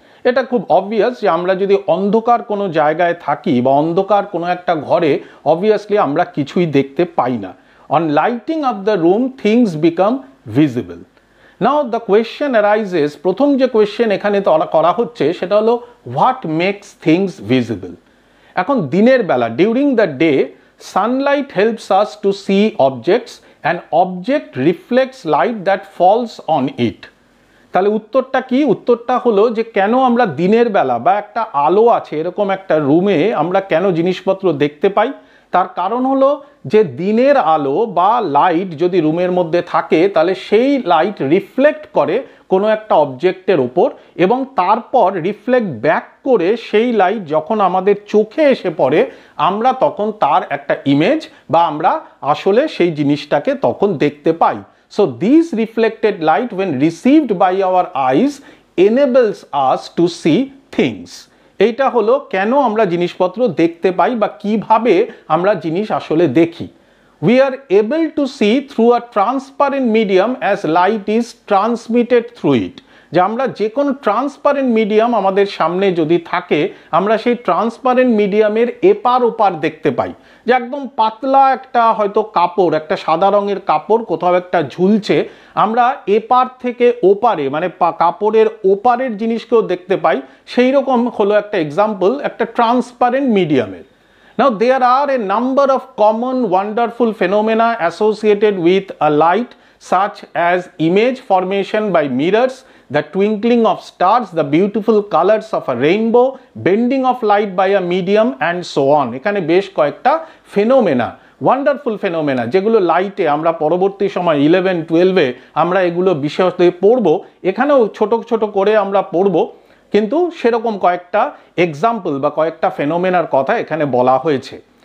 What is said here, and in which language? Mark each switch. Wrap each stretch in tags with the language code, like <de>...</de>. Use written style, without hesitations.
<bn>এটা খুব অবভিয়াস যে আমরা যদি অন্ধকার কোনো জায়গায় থাকি বা অন্ধকার কোনো একটা ঘরে অবভিয়াসলি আমরা কিছুই দেখতে পাই না।</bn> <en>On lighting up the room things become visible. Now the question arises,</en> <bn>প্রথম যে কোয়েশ্চেন এখানে করা হচ্ছে সেটা হলো</bn> <en>What makes things visible.</en> <bn>এখন দিনের বেলা</bn> <en>During the day sunlight helps us to see objects and object reflects light that falls on it.</en> <bn>তাহলে উত্তরটা কি? উত্তরটা হলো যে কেন আমরা দিনের বেলা বা একটা আলো আছে এরকম একটা রুমে আমরা কেন জিনিসপত্র দেখতে পাই, তার কারণ হলো যে দিনের আলো বা লাইট যদি রুমের মধ্যে থাকে তাহলে সেই লাইট রিফ্লেক্ট করে কোনো একটা অবজেক্টের ওপর এবং তারপর রিফ্লেক্ট ব্যাক করে সেই লাইট যখন আমাদের চোখে এসে পড়ে আমরা তখন তার একটা ইমেজ বা আমরা আসলে সেই জিনিসটাকে তখন দেখতে পাই।</bn> <en>So these reflected light when received by our eyes enables us to see things.</en> <bn>এইটা হলো কেন আমরা জিনিসপত্র দেখতে পাই বা কিভাবে আমরা জিনিস আসলে দেখি।</bn> <en>We are able to see through a transparent medium as light is transmitted through it.</en> <bn>যে আমরা যে কোনো ট্রান্সপারেন্ট মিডিয়াম আমাদের সামনে যদি থাকে আমরা সেই ট্রান্সপারেন্ট মিডিয়ামের এপার ওপার দেখতে পাই। যে একদম পাতলা একটা হয়তো কাপড়, একটা সাদা রঙের কাপড় কোথাও একটা ঝুলছে, আমরা এপার থেকে ওপারে মানে কাপড়ের ওপারের জিনিসকেও দেখতে পাই। সেই রকম হলো একটা এক্সাম্পল একটা ট্রান্সপারেন্ট মিডিয়ামের।</bn> <en>Now there are a number of common wonderful phenomena associated with a light such as image formation by mirrors, the twinkling of stars, the beautiful colors of a rainbow, bending of light by a medium and so on.</en> <bn>এখানে বেশ কয়েকটা phenomena, wonderful phenomena যেগুলো লাইটে আমরা পরবর্তী সময় 11-12-এ আমরা এগুলো বিশেষত পড়বো। এখানেও ছোট ছোট করে আমরা পড়বো, কিন্তু সেরকম কয়েকটা এক্সাম্পল বা কয়েকটা ফেনোমেনার কথা এখানে বলা হয়েছে।</bn>